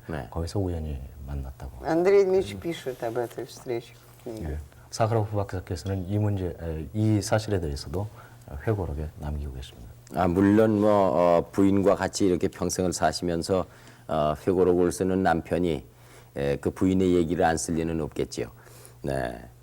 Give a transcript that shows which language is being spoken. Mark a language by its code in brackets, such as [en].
[ko] 네. 거기서 우연히 만났다고. [ru] Андрей Дмитриевич пишет об этой встрече в книге. [ko] 예. 사하로프 박사께서는 이 사실에 대해서도 회고록에 남기고 계십니다. 아, 물론 뭐 부인과 같이 이렇게 평생을 사시면서 회고록을 쓰는 남편이 그 부인의 얘기를 안 쓸 리는 없겠지요. 네.